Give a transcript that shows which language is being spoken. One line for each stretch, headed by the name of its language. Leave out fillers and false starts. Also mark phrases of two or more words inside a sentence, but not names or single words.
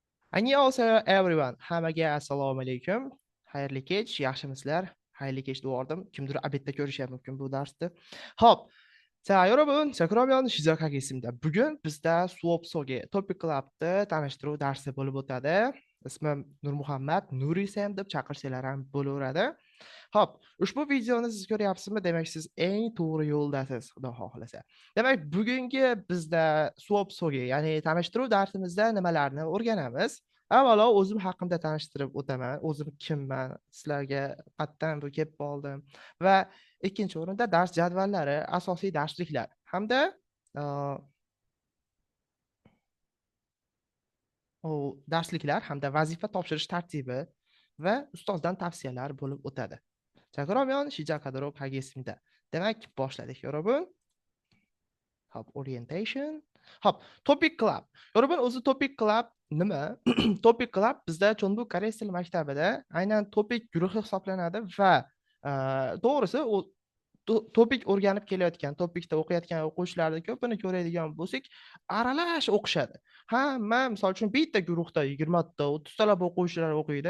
Uzbek: Annyeonghaseyo everyone. Hammaga assalomu alaykum. Xayrli kech, yaxshimisizlar? Xayrli kech devordim. Kimdir обедda ko'rishyapti mumkin bu darsni. Xo'p.
Korean: 자, 여러분, 자, 그러면 시작하겠습니다.
Uzbek: Bugun bizda Swapso'ga Topic Club'ni tanishtiruv darsi bo'lib o'tadi. Ismim Nurmuhammad, Nurisam deb chaqirsanglar ham bo'laveradi. Xo'p, ushbu videoni siz ko'ryapsizmi? Demak, siz eng to'g'ri yo'ldasiz, Xudo xohlasa. Demak, bugungi bizda Swapso'ga, ya'ni tanishtiruv darsimizda nimalarni o'rganamiz? Avvalo o'zim haqimda tanishtirib o'taman. O'zim kimman? Sizlarga qayerdan bu kelib qoldim va ikkinchi o'rinda dars jadvallari, asosiy darsliklar hamda darsliklar hamda vazifa topshirish tartibi va ustozdan tavsiyalar bo'lib o'tadi.
Korean: 자, 그러면 시작하도록 하겠습니다.
Uzbek: demak, boshladik, 여러분. Hop, orientation. Hop, Topic Club. 여러분, o'zi Topic Club nima? Topic Club bizda Chonbu koreys tili maktabida aynan Topic guruhi hisoblanadi va to'g'risi topik o'rganib kelayotgan, topikda o'qiyotgan o'quvchilarni ko'pini ko'radigan bo'lsak, aralash o'qishadi. Hamma, misol uchun, bitta guruhda 20 ta, 30 talab o'quvchilar o'qiydi.